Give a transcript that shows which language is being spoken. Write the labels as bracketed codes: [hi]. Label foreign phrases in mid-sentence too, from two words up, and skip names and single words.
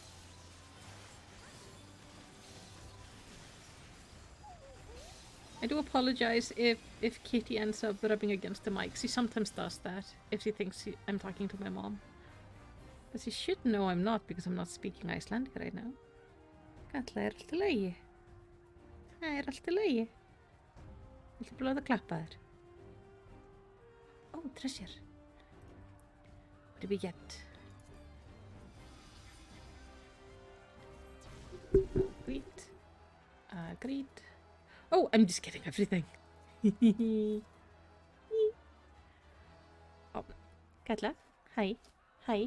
[en] I do apologize if Kitty ends up rubbing against the mic. She sometimes does that if she thinks I'm talking to my mom. But she should know I'm not because I'm not speaking Icelandic right now. [is] Katla, allt í lagi? Allt í lagi? Viltu blóða klappa þér? [en] Oh, treasure. What did we get? Great. Great. Oh, I'm just getting everything. Oh, Katla, hi. Hi.